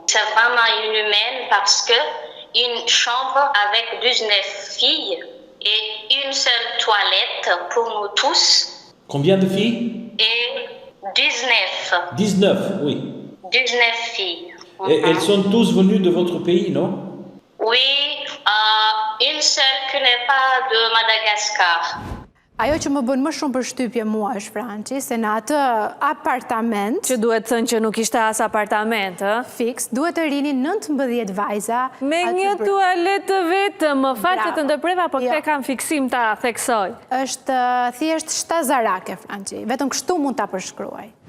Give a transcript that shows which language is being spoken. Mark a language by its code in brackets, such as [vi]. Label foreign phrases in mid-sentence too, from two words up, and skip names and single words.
[fr] C'est vraiment inhumain parce que une chambre avec 19 filles et une seule toilette pour nous tous. Combien de filles? Et 19. 19, oui. 19 filles. Et elles sont tous venues de votre pays, non? Oui, une seule qui n'est pas de Madagascar. [sq] Ajo që më bën më shumë përshtypje mua është, Franci, se në atë apartament... Që duhet thënë që nuk ishte as apartament, Fix, duhet të rinin 19 vajza... Me një tualet të vetë, më falë që të ndërpreva, po te kam fiksim ta theksoj. Është thjesht shtazarake, Franci, vetëm kështu mund ta përshkruaj.